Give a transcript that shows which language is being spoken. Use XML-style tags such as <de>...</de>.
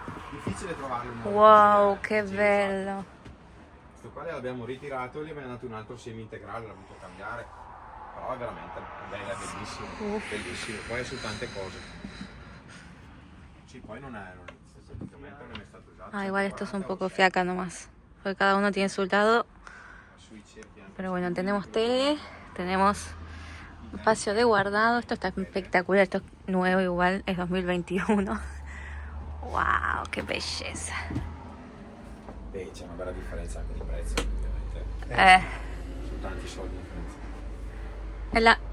<it>Difficile trovarlo un Wow, che bello. Questo qua l'abbiamo ritirato e gli abbiamo dato un altro semi integrale, l'ho voluto cambiare. Però è veramente bello, è bellissimo. Bellissimo. Poi è su tante cose. Sì, poi non è esteticamente non è mai stato usato.</it> <es>Ah, igual esto es un poco fiaca nomás. Porque cada uno tiene su lado.</es> <it>Sui cerchi anche.</it> <es>Pero bueno, tenemos tele, tenemos espacio de guardado. Esto está espectacular, esto es nuevo igual, es 2021. Wow, qué belleza.</es> <it>Beh, c'è una bella differenza anche di prezzo, ovviamente. Sono tanti soldi di differenza.</it>